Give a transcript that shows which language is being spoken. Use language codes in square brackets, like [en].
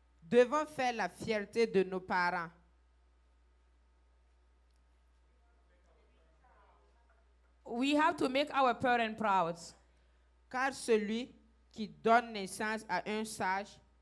[fr] devons faire la fierté de nos parents. [en] we have to make our parents proud. [fr] Car celui qui donne naissance à un sage